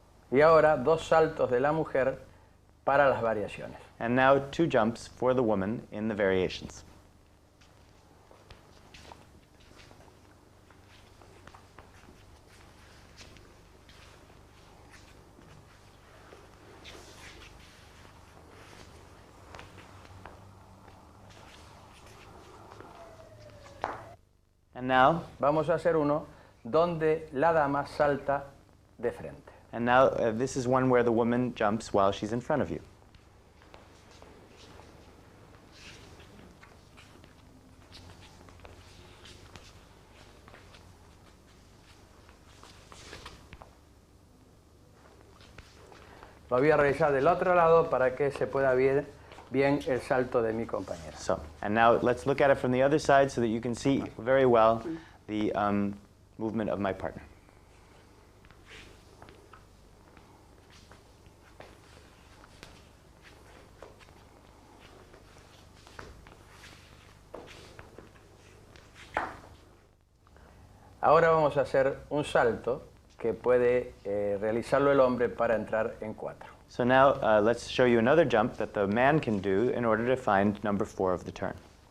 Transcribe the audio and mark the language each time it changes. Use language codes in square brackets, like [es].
[es] Y ahora dos saltos de la mujer para las variaciones. [en] And now 2 jumps for the woman in the variations. And now, [es] Vamos a hacer uno donde la dama salta de frente. [en] this is one where the woman jumps while she's in front of you. [es] Lo voy a realizar del otro lado para que se pueda ver bien el salto de mi compañera. [en] So, and now let's look at it from the other side so that you can see very well the movement of my partner. [es] Ahora vamos a hacer un salto que puede realizarlo el hombre para entrar en 4. [en] So now let's show you another jump that the man can do in order to find number 4 of the turn.